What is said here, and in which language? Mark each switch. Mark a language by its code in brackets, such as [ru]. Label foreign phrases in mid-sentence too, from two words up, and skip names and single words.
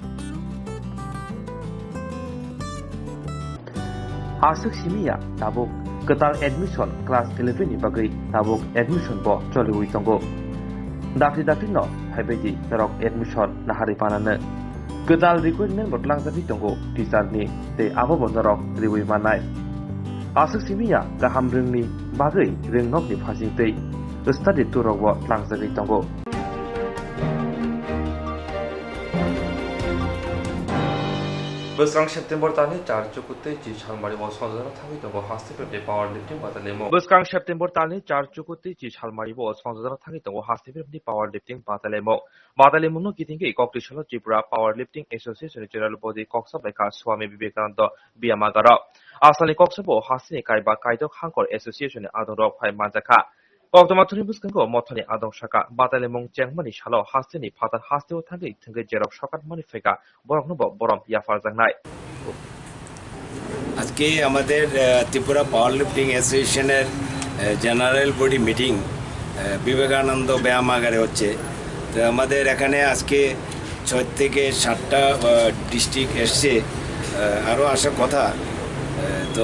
[trp] asuk simiya tabuk ketal admission class 11 ni bagai tabuk admission bo choliwi tongo dakti no haibedi tarok admission nahari panane ketal requirement botlang jabi tongo teacher ni te abo bondarok riwi manai asuk simiya gaham rengni bagai rengnok ni phasing tei [en] study tour [trp] bo tlangjagi tongo Swrang September tani 4 chukutte ji salmari bo sonjana thami tongo hastipre [en] power lifting [trp] batalemo Swrang September tani 4 chukutte ji salmari bo sonjana thami tongo hastipre [en] power lifting [trp] batalemo no kitinge Koktwma Tripura Power Lifting Association General Body Koksa Beka Swami Vivekananda Biamagara asali Koksa bo hasini kaiba kaidok hangkor association adorok phai manjaka Koktwma thuni buskango mothani adong shaka batalemong chengmani shalo hastini phatar hasteo thangei thangei jerok sokat mani feka boroknobo borom yafar jangnai [bn] আজকে আমাদের ত্রিপুরা পাওয়ার লিফটিং অ্যাসোসিয়েশনের জেনারেল বডি মিটিং বিবেকানন্দ ব্যায়ামাগারে হচ্ছে তো আমাদের এখানে আজকে 6 থেকে 7টা ডিস্ট্রিক্ট এসছে আরও আসার কথা তো